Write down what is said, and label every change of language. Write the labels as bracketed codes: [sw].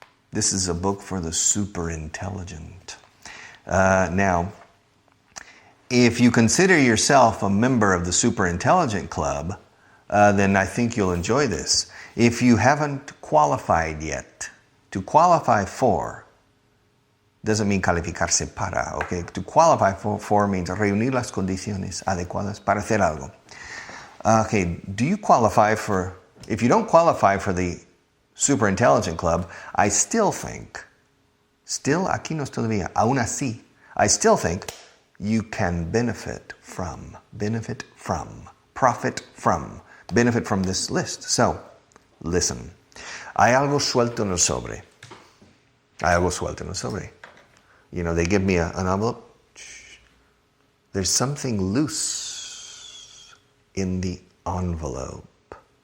[en] This is a book for the super intelligent. Now, if you consider yourself a member of the super intelligent club, then I think you'll enjoy this. If you haven't qualified yet, to qualify for doesn't mean [es] calificarse para, [en] okay? To qualify for means [es] reunir las condiciones adecuadas para hacer algo. [en] Okay, do you qualify for... If you don't qualify for the Super Intelligent Club, I still think, [es] aquí no es todavía, aún así, [en] I still think you can benefit from this list. So, listen. [es] Hay algo suelto en el sobre. [en] You know, they give me an envelope. There's something loose in the envelope.